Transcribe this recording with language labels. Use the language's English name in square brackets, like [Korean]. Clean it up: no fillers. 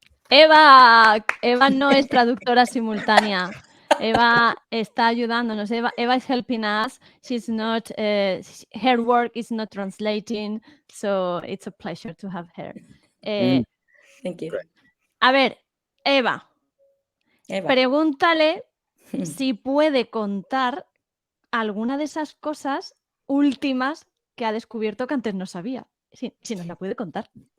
[Spanish] Eva no es traductora simultánea. Eva está ayudándonos. [English] Eva is helping us. She's not, her work is not translating, so it's a pleasure to have her. Thank you. [Spanish] A ver, Eva, Eva. Pregúntale si puede contar alguna de esas cosas últimas que ha descubierto que antes no sabía. Sí, si nos la puede contar.